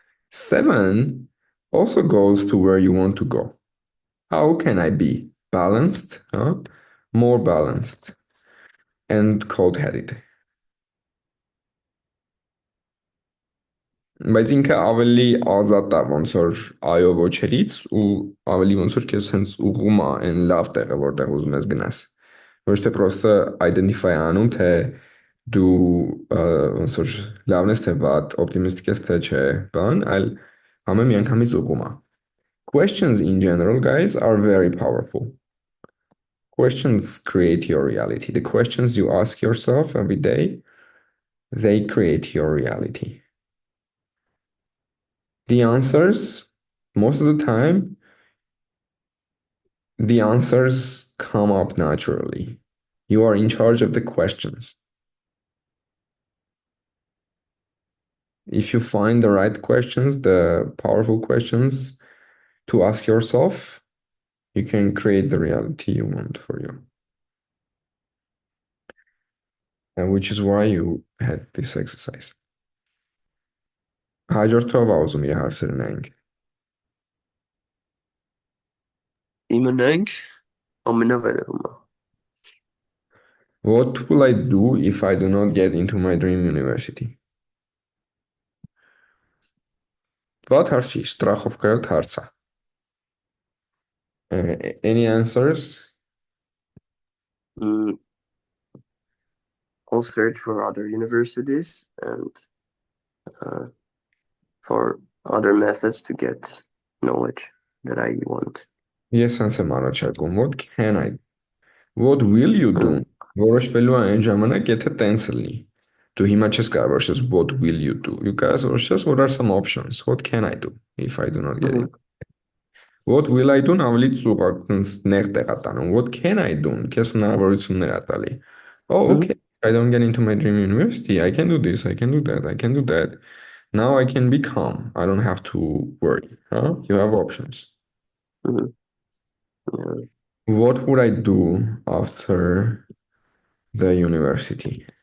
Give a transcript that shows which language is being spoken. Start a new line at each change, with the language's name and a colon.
English: 7 also goes to where you want to go. How can I be balanced, more balanced, and cold-headed?
Armenian: Բայց ինքը ավելի ազատ է ոնց որ այո ոչերից ու ավելի ոնց որ քեզ հենց ուղղում է այն լավ տեղը, որտեղ ուզում ես գնաս։ Ոչ թե просто identify անում, թե դու ոնց որ լավն ես թե վատ, օպտիմիստիկ ես թե չէ, բան, այլ ամեն միանգամից ուղղում է։
English: Questions in general, guys, are very powerful. Questions create your reality. The questions you ask yourself every day, they create your reality. The answers, most of the time, the answers come up naturally. You are in charge of the questions. If you find the right questions, the powerful questions to ask yourself, you can create the reality you want for you. And which is why you had this exercise.
Armenian: Հաջորդով ուզում իր հարցերը նայենք։ Իմանանք ամենավերևում է։
English: What will I do if I do not get into my dream university?
Armenian: What հարց չի, strachовкայոտ հարց է։
English: Any answers? I'll search for other universities and for other methods to get knowledge that I want.
Armenian: Ես հենց եմ առաջարկում,
English: what can I do? What will you do?
Armenian: Որոշվելու է այն ժամանակ, եթե տենց լինի։ Դու հիմա չես կարող որոշես
English: what will you do? You guys
Armenian: որոշես
English: what are some options? What can I do if I do not get it? What will I do-
Armenian: ն ավելի ծուղակ նեղ տեղ է տանում։
English: What can I do-
Armenian: ն քեզ հնարավորություններ է տալի։
English: Oh, okay. I don't get into my dream university. I can do this. I can do that. I can do that. Now I can be calm. I don't have to worry. Huh? You have options. Yeah. What would I do after the university?